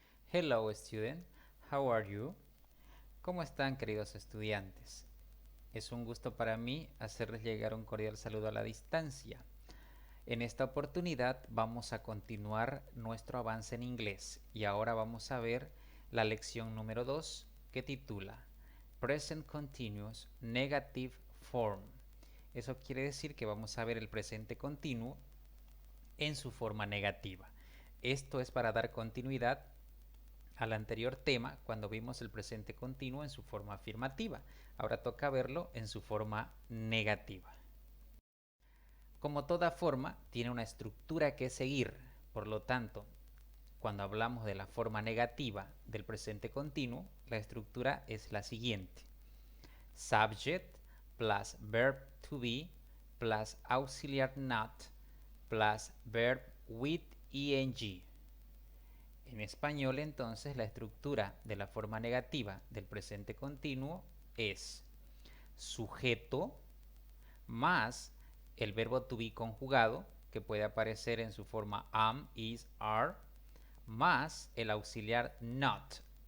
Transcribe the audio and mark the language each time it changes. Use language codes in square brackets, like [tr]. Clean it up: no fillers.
[en] Hello student, how are you? [es] ¿Cómo están queridos estudiantes? Es un gusto para mí hacerles llegar un cordial saludo a la distancia. En esta oportunidad vamos a continuar nuestro avance en inglés y ahora vamos a ver la lección número 2 que titula [en] Present Continuous Negative Form. [es] Eso quiere decir que vamos a ver el presente continuo en su forma negativa. Esto es para dar continuidad al anterior tema cuando vimos el presente continuo en su forma afirmativa. Ahora toca verlo en su forma negativa. Como toda forma, tiene una estructura que seguir. Por lo tanto, cuando hablamos de la forma negativa del presente continuo, la estructura es la siguiente. [en] Subject plus verb to be plus auxiliar not plus verb with ing. [es] En español, entonces, la estructura de la forma negativa del presente continuo es sujeto más el verbo to be conjugado, que puede aparecer en su forma am, is, are, más el auxiliar not.